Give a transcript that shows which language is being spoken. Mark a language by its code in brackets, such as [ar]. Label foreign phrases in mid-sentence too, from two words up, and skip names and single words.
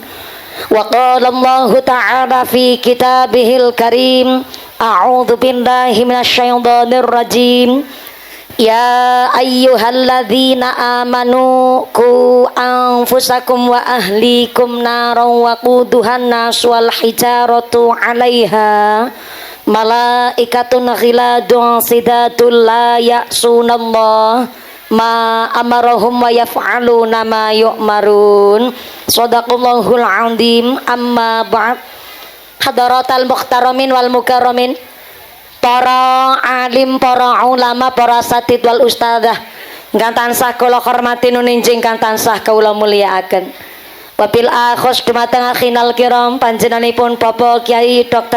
[ar] وقال الله تعالى في كتابه الكريم أعوذ بالله من الشيطان الرجيم. يا أيها الذين آمنوا قوا أنفسكم وأهليكم نارا وقودها الناس والحجارة عليها ملائكة غلاظ شداد لا يعصون الله ما أمرهم ويفعلون ما يؤمرون. صدق الله العظيم أما بعد. حضرات المحترمين والمكرمين, [jv] para alim, para ulama, para satid wal ustadzah ingkang tansah kula hormati nuninjing kang tansah kula mulyakaken. [ar] وبالأخص [jv] dumateng [ar] أخينا الكرام, [jv] panjenenganipun Bapak Kyai Dr.